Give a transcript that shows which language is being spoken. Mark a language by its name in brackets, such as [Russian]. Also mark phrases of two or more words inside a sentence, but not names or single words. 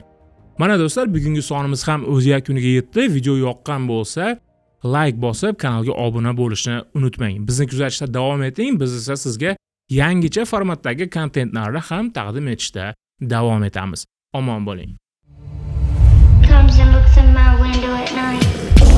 [Uzbek] Mana do'stlar, bugungi sonimiz ham o'z yakuniga yetdi. Video yoqqan bo'lsa, like bosib, kanalga obuna bo'lishni unutmang. Bizni kuzatishda davom eting. Biz esa sizga yangicha formatdagi kontentlarni ham taqdim etishda davom etamiz. Omon bo'ling. [English] Comes and looks in my window at night.